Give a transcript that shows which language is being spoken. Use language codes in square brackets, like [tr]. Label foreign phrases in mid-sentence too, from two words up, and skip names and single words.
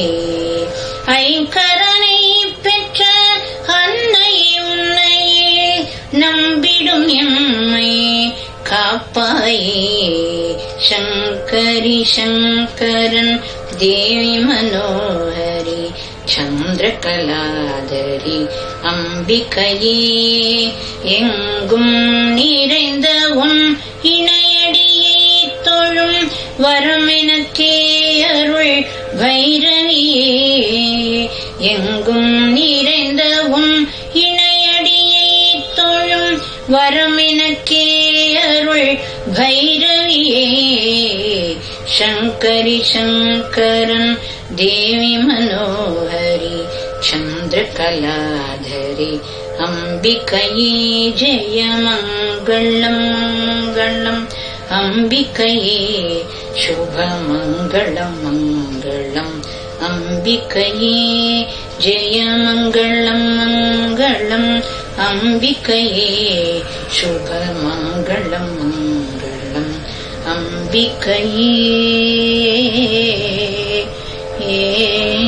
[ta] ஐங்கரனை பெற்ற அன்னை உன்னையே நம்பிடும் எம்மை காப்பாயே [sa] शङ्करि शङ्करन् देवि मनोहरि चन्द्रकलाधरि अम्बिकये [ta] எங்கும் நிறைந்த உன் இணையடியை தொழும் வரம் எனக்கே அருள் பைரவியே எங்கும் நிறைந்த உன் இணையடியை தொழும் வரம் எனக்கே அருள் பைரவியே [sa] शङ्करि शङ्करन् देवि मनोहरि चन्द्रकलाधरि अम्बिकये जय मङ्गलम् मङ्गलम् अम्बिकये शुभमङ्गलम् मङ्गलम् अम्बिकये जय मङ्गलम् मङ्गलम् अम्बिकये शुभमङ्गलम् मङ्गलम् अम्बिकये